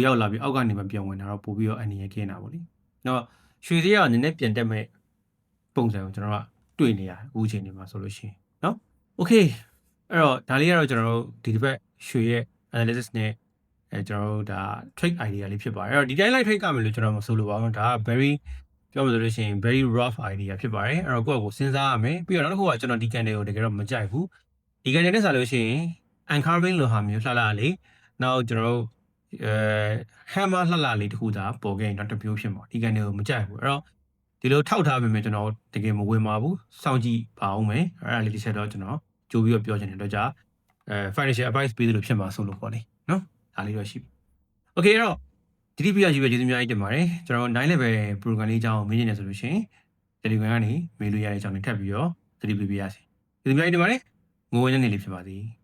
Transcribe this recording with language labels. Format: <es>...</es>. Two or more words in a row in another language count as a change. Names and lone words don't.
<my>ရောက်လာပြီးအောက်ကနေမှပြန်ဝင်တာတော့ပို့ပြီးတော့အနေရခင်းတာပေါ့လေတော့ရွှေစည်းကနည်းနည်းပြန်တက်မဲ့ပုံစံကိုကျွန်တော်ကတွေ့နေရအခုအချိန်ဒီမှာဆိုလို့ရှိရင်เนาะ okay အဲ့တော့ဒါလေးကတော့ကျွန်တော်တို့ဒီတစ်ပတ်ရွှေရဲ့ analysis နဲ့ကျွန်တော်တို့ဒါ</my> <en>trade idea</en> <my>လေးဖြစ်ပါတယ်အဲ့တော့ဒီတိုင်းလိုက် trade ကမယ်လို့ကျွန်တော်မဆိုလို့ပါဘူးဒါက very ပြောမှဆိုလို့ရှိရင်</my> <en>very rough idea</en> <my>ဖြစ်ပါတယ်အဲ့တော့ကိုယ့်ကိုစဉ်းစားရမယ်ပြီးတော့နောက်တစ်ခုကကျွန်တော်ဒီ candle ကိုတကယ်တော့မကြိုက်ဘူးဒီ candle နဲ့ဆိုလို့ရှိရင် encouraging လိုဟာမျိုးလှလှလေးနောက်ကျွန်တော်တို့ hammer လှလှလေးတခုသာပေါ်ခဲ့ရင်တော့တစ်မျိုးဖြစ်မှာဒီ candle ကိုမကြိုက်ဘူးအဲ့တော့ဒီလိုထောက်ထားပေမဲ့ကျွန်တော်တကယ်မဝင်ပါဘူးစောင့်ကြည့်ပါအောင်မယ်အဲ့ဒါလေးတစ်ချက်တော့ကျွန်တော်ကြိုးပြီးတော့ပြောချင်တယ်တော့ကြာ</my> <en>financial advice</en> <my>ပေးသလိုဖြစ်မှာဆိုလို့ပေါ့လေနော်ဒါလေးတော့ရှိပြီ okay အဲ့တော့ဒီဒီပြရရှိပဲကျေးဇူးများကြီးတင်ပါတယ်ကျွန်တော်9</my> <en>level program</en> <my>လေးအကြောင်းမင်းနေတယ်ဆိုလို့ရှိရင် Telegram ကနေမေးလို့ရတဲ့အကြောင်းလေးထပ်ပြီးတော့သတိပေးပါရစေကျေးဇူးများကြီးတင်ပါတယ်ငိုဝင်တဲ့နေ့လေးဖြစ်ပါစေ</my>